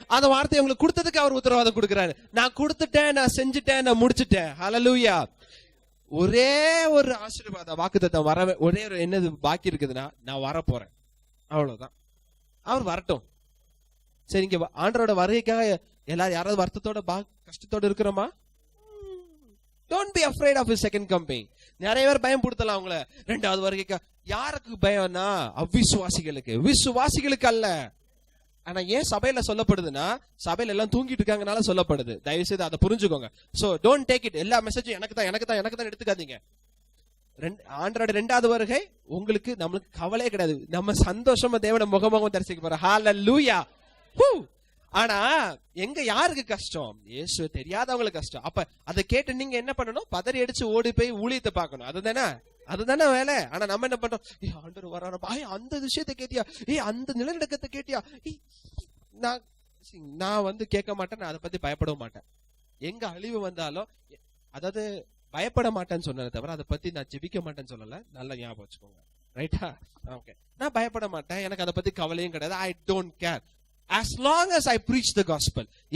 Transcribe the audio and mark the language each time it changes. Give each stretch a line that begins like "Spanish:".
Tamil: அந்த வார்த்தையை உங்களுக்கு கொடுத்ததுக்கு அவர் உத்தரவாதம் கொடுக்கிறாரு. நான் கொடுத்துட்டேன், நான் செஞ்சுட்டேன், நான் முடிச்சுட்டேன். ஹல்லேலூயா. ஒரே ஒரு ஆசீர்வாத வாக்குத்தத்தம் வர, ஒரே ஒரு என்னது பாக்கி இருக்குதுன்னா, நான் வர போறேன், அவ்வளவுதான். அவர் வரட்டும். சரி, இங்க ஆண்டரோட வருகைக்காக எல்லாரும் யாராவது வருத்தத்தோட கஷ்டத்தோட இருக்கிறோமா?
English: Don't be afraid of his second coming.
Tamil: நிறைய பேர் பயம் படுத்தலாம் அவங்கள ரெண்டாவது வருகைக்கு. யாருக்கு பயம்னா அவிசுவாசிகளுக்கு, விசுவாசிகளுக்கு அல்ல. ஆனா ஏன் சபையில சொல்லப்படுதுன்னா, சபையில எல்லாம் தூங்கிட்டு இருக்காங்கனால சொல்லப்படுது. தயவு செய்து அதை புரிஞ்சுக்கோங்க.
English: so don't take it,
Tamil: எல்லா மெசேஜும் எனக்கு தான் எடுத்துக்காதீங்க. ஆண்டரோட ரெண்டாவது வருகை உங்களுக்கு நம்மளுக்கு கவலையே கிடையாது. நம்ம சந்தோஷமா தேவன முகமுகம் தரிசிக்க போறோம். ஹல்லேலூயா. ஆனா எங்க யாருக்கு கஷ்டம்? இயேசு தெரியாதவங்களுக்கு கஷ்டம். அப்ப அதை கேட்டு நீங்க என்ன பண்ணணும்? பதறி அடிச்சு ஓடி போய் ஊழியத்தை பார்க்கணும். அதுதானே வேலை. ஆனா நம்ம என்ன பண்றோம்? ஆண்டவர் வரான, அந்த விஷயத்தை கேட்டியா? அந்த நிலநடுக்கத்தை கேட்டியா? நான் கேட்க மாட்டேன், நான் அதை பத்தி பயப்பட மாட்டேன். எங்க அழிவு வந்தாலும், அதாவது பயப்பட மாட்டேன்னு சொன்னதை தவிர அதை பத்தி நான் ஜெபிக்க மாட்டேன்னு சொல்லல. நல்லா ஞாபகம் வச்சுக்கோங்க. ரைட்டா? ஓகே. நான் பயப்பட மாட்டேன், எனக்கு அதை பத்தி கவலையும் கிடையாது.
English: I don't care as long as I preach the gospel.